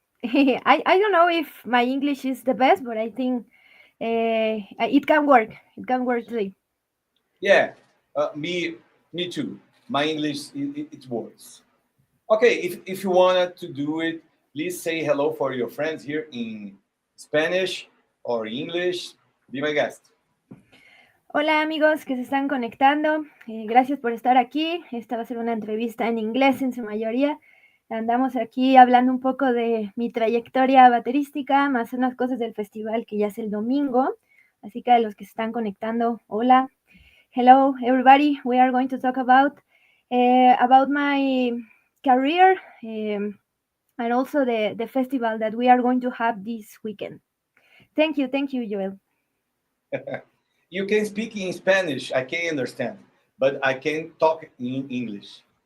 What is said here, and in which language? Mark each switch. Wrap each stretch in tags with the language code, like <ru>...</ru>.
<en>I don't know if my English is the best, but I think it can work. It can work today. Yeah, me too. My English it works. Okay, if you wanted to do it, please say hello for your friends here in Spanish or English. Be my guest.</en> <es>Hola amigos que se están conectando. Gracias por estar aquí. Esta va a ser una entrevista en inglés en su mayoría. Andamos aquí hablando un poco de mi trayectoria baterística, más unas cosas del festival que ya es el domingo. Así que a los que se están conectando, hola.</es> <en>Hello everybody. We are going to talk about my career and also the festival that we are going to have this weekend. Thank you, Joel. You can speak in Spanish, I can understand, but I can talk in English.</en>